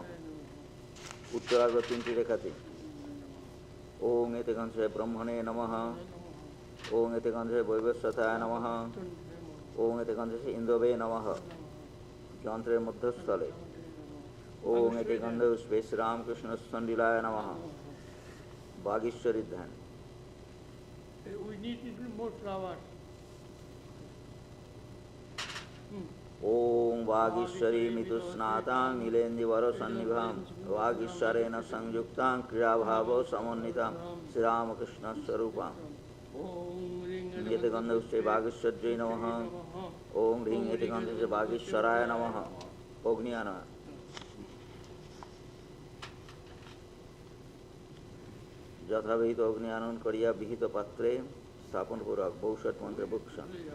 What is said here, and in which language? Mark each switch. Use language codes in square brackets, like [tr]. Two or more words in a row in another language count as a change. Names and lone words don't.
[bn] উত্তরার্গ তিনটি রেখাতি। [sa] ওম এতে গন্ধে ব্রহ্মণে নমঃ। ওম এতে গন্ধে বৈবস্বতায় নমঃ। ওম এতে গন্ধে ইন্দ্রবে নমঃ। [bn] যন্ত্রের মধ্যস্থলে [sa] ওম এতে গন্ধপুষ্পে শ্রীরামকৃষ্ণ স্থণ্ডিলায় নমঃ। বাগীশ্বরী ধ্যান। [en] we need little more flowers [sa] ওম বাগীশ্বরী মিতুস্নাতাং নীলেন্দিবর সন্নিভাম বাগীশ্বরেণ সংযুক্তাং ক্রিয়াভাব সমন্বিতাং শ্রীরামকৃষ্ণ স্বরূপাং। ওম রিং এতে গন্ধপুষ্পে বাগীশ্বর্যৈ নমঃ। ওম হ্রিং এতে গন্ধে বাগীশ্বরায় নমঃ। [bn] অগ্নিয়ান। যথাবিহিত অগ্নি আনন করিয়া বিহিত পাত্রে স্থাপন পূর্বক বৌষট মন্ত্রে ভূষণ।